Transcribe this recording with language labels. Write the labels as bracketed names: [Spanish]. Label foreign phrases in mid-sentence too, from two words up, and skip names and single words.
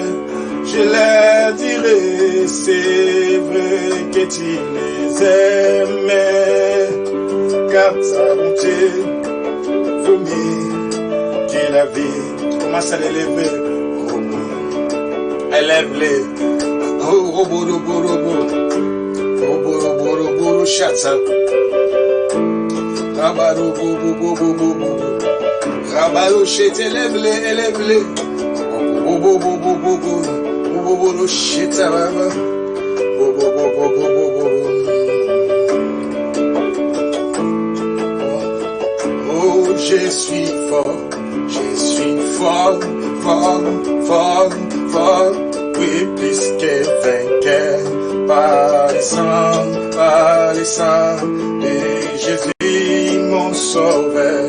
[French] Je leur dirai, c'est vrai que tu les aimes, car ta bonté vaut mieux que la vie. Commence à l'élever, élève-les. Oh, robo, robo, robo, robo, robo, robo, chata. Rabaro, bobo, bobo, bobo, rabaro, chete, élève-les. Bobo, bobo, bobo, bobo, bobo, cheta, baba. Bobo, bobo, bobo, bobo. Oh, je suis fort, oui, plus que vainqueur, par les sangs de Jésus, mon sauveur.